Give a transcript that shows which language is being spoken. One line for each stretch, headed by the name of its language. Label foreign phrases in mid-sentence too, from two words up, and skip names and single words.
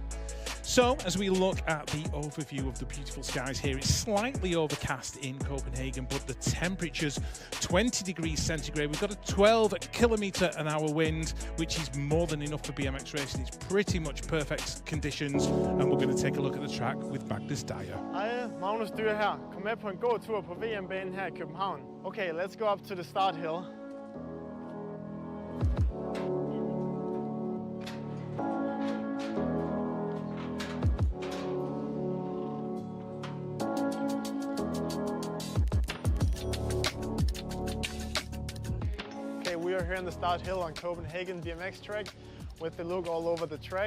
English: So, as we look at the overview of the beautiful skies here, it's slightly overcast in Copenhagen, but the temperature's 20 degrees centigrade. We've got a 12-kilometre-an-hour wind, which is more than enough for BMX racing. It's pretty much perfect conditions, and we're going to take a look at the track with Magnus Dyer.
Danish: Hej, Magnus Dyer her. Kom med på en gåtur på VM-banen her i København.
English: Okay, let's go up to the start hill. We are here on the start hill on Copenhagen BMX track with the look all over the track.